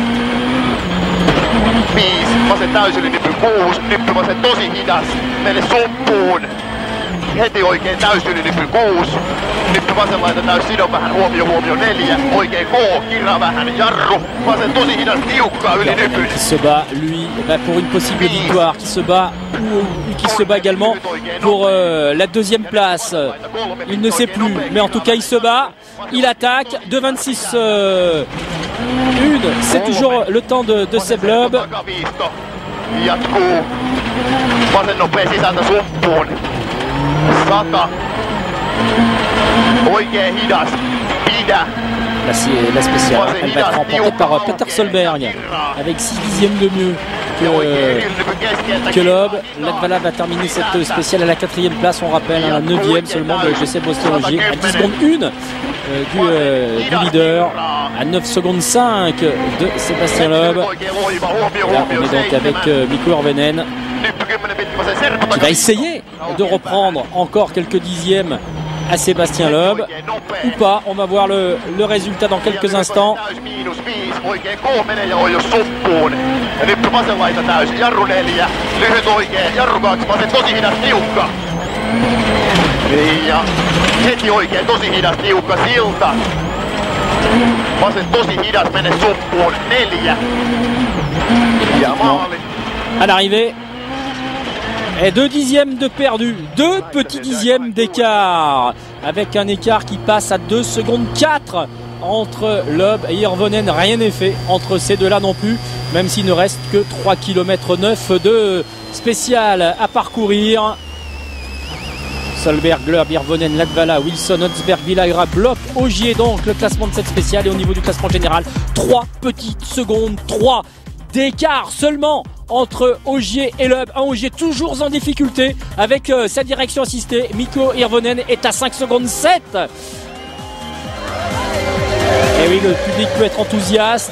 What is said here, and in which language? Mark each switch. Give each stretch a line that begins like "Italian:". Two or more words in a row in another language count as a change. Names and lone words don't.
Finnish: 5. Vasen täysylinypy 6. Nyppy vasen tosi hidas. Mene suppuun. Heti oikein täysylinypy 6. Nyppy vasen laita täys, sido vähän, huomio 4. Oikein K, kirra vähän, jarru. Vasen tosi hidas, tiukka ylinypyn.
French: Qui se bat, lui, pour une possible victoire, qui se bat ou qui se bat également pour la deuxième place. Il ne sait plus, mais en tout cas il se bat, il attaque, 2,26 1, c'est toujours le temps de Seb Loeb.
Finnish: Jatkuu. Vasen nopea sisältä suppuun. 100. Oikein hidas. Pidä.
French: Là c'est la spéciale, elle va être remportée par Peter Solberg avec 6 dixièmes de mieux que Loeb. Latvala va terminer cette spéciale à la 4e place, on rappelle, à la 9e seulement de Seb Osterlogier, à 10 secondes 1 du leader, à 9 secondes 5 de Sébastien Loeb. Là on est donc avec Mikko Hirvonen qui va essayer de reprendre encore quelques dixièmes à Sébastien Loeb ou pas, on va voir le résultat dans quelques instants.
Finnish: Oikein K menee ja on jo suppuun. Ja nyt vasen laita täys, jarru 4. Lyhyt oikein, jarru 2, vasen tosi hidas, tiukka. Ja heti oikein, tosi hidas, tiukka, silta. Vasen tosi hidas, mene suppuun, 4. Ja maali.
French: À l'arrivée, et 2 dixièmes de perdu, 2 petits dixièmes d'écart, avec un écart qui passe à 2 secondes 4 entre Loeb et Hirvonen. Rien n'est fait entre ces deux-là non plus, même s'il ne reste que 3 km 9 de spécial à parcourir. Solberg, Loeb, Hirvonen, Latvala, Wilson, Hutzberg, Villagra, Bloch, Ogier, donc le classement de cette spéciale. Et au niveau du classement général, 3 petites secondes, 3 d'écart seulement entre Ogier et Loeb. Un Ogier toujours en difficulté avec sa direction assistée. Mikko Hirvonen est à 5 secondes 7. Et oui, le public peut être enthousiaste.